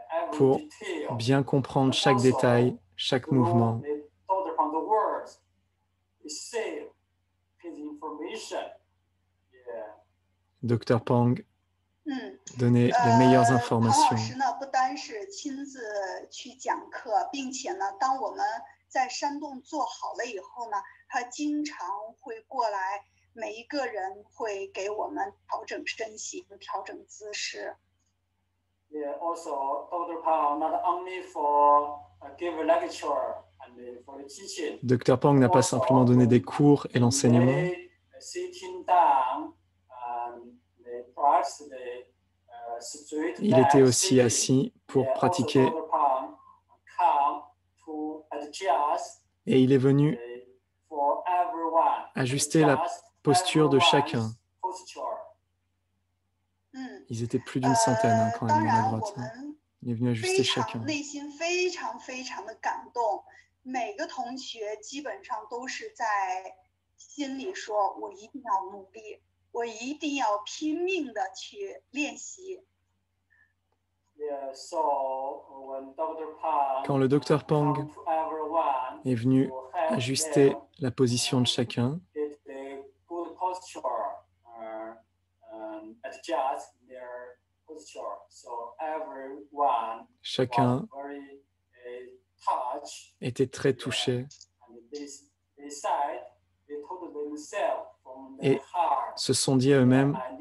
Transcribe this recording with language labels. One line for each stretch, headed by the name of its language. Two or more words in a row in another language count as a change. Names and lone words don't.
French: pour bien comprendre chaque détail, chaque mouvement. Dr. Pang donnait les meilleures informations.
Chinese: 唐老师呢，不单是亲自去讲课，并且呢，当我们在山洞做好了以后呢，他经常会过来，每一个人会给我们调整身形、调整姿势。
English: Yeah, also Dr. Pang not only for give a lecture and for the teaching.
French: Dr. Pang n'a pas simplement donné des cours et l'enseignement.
English: Sitting down,
French: il était aussi assis pour pratiquer. Et il est venu ajuster la posture de chacun. Ils étaient plus d'une centaine quand même dans la grotte. Il est venu ajuster chacun.
Chinese: 内心非常非常的感动，每个同学基本上都是在心里说：“我一定要努力，我一定要拼命的去练习。”
French: Quand le Dr. Pang est venu ajuster la position de chacun, chacun était très touché et se sont dit à eux-mêmes,